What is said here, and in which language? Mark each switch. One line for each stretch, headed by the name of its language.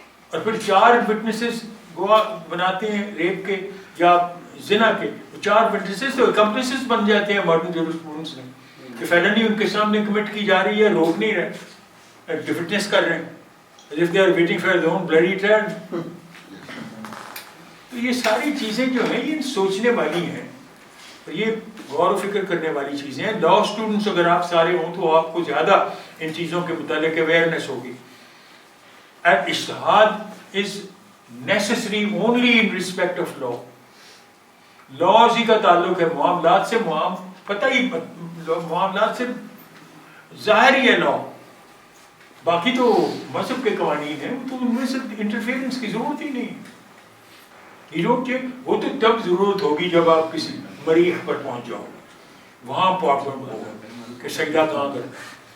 Urdu: اور پھر 4 witnesses گواہ بناتے ہیں ریپ کے یا زنا کے, 4 witnesses تو accomplices بن جاتے ہیں ماڈرن جورسپروڈنس میں, کہ فیلنی ان کے سامنے کمٹ کی جا رہی ہے, روک نہیں رہے, ڈیفٹنس کر رہے ہیں,
English: as if they are waiting for their own bloody turn.
Urdu: تو یہ ساری چیزیں جو ہیں یہ سوچنے والی ہیں, یہ غور و فکر کرنے والی چیزیں ہیں. لا اسٹوڈنٹس اگر آپ سارے ہوں تو آپ کو زیادہ ان چیزوں کے متعلق اویئرنیس ہوگی.
English: And ijtihad is necessary only in respect of law.
Urdu: Laws ہی کا تعلق ہے معاملات سے, پتہ ہی معاملات سے ظاہر ہی ہے لا, باقی تو مذہب کے قوانین ہیں, تو ان میں سے انٹرفیئرنس کی ضرورت ہی نہیں. وہ تو تب ضرورت ہوگی جب آپ کسی مریخ پر پہنچ جاؤ, وہاں پرابلم ہوگا کہ سجدہ کہاں کرنا ہے.